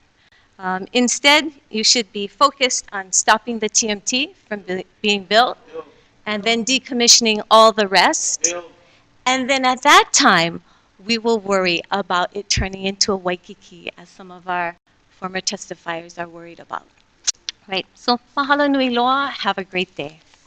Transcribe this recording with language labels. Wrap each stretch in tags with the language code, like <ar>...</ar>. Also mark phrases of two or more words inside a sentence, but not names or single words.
<en>Instead, you should be focused on stopping the TMT from being built and then decommissioning all the rest. And then at that time, we will worry about it turning into a Waikiki, as some of our former testifiers are worried about. Right, so</en> <haw>mahalo nui loa,</haw> <en>have a great day.</en>